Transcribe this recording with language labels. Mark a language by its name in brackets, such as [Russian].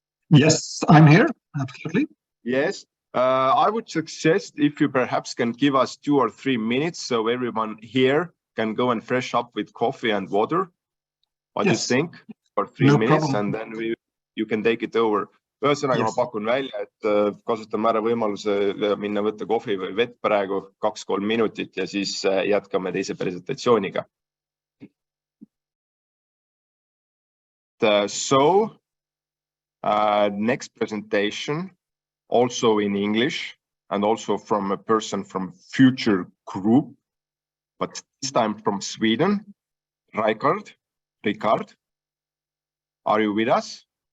[English] Yes, I'm here. Absolutely. Yes. I would suggest if you perhaps can give us 2 or 3 minutes so everyone here can go and fresh up with coffee and water. What do you think? For 3 minutes problem. And then you can take it over. [Estonian] Ühesõnaga, ma pakun välja, et kasutame ära võimaluse minna võtta kohvi või vett praegu 2-3 minutit ja siis jätkame teise presentatsiooniga. [English] So, next presentation, also in English and also from a person from Future Group, but this time from Sweden. Rikard, are you with us?